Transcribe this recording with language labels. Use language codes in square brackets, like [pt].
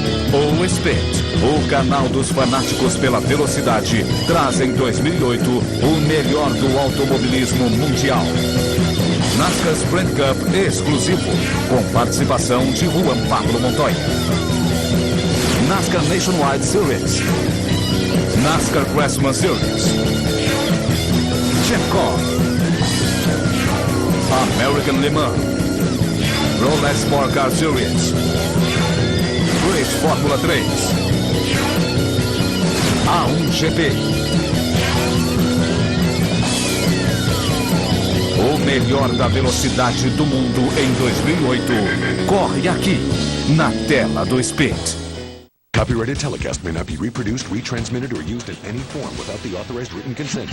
[pt] O Speed, o canal dos fanáticos pela velocidade, traz em 2008 o melhor do automobilismo mundial. NASCAR Sprint Cup exclusivo, com participação de Juan Pablo Montoya. NASCAR Nationwide Series. NASCAR Craftsman Series. Jeff Cobb. American Le Mans. Rolex Sport Car Series. Race Fórmula 3. A1GP. O melhor da velocidade do mundo em 2008 corre aqui, na tela do Speed. [en] Copyrighted telecast may not be reproduced, retransmitted, or used in any form without the authorized written consent.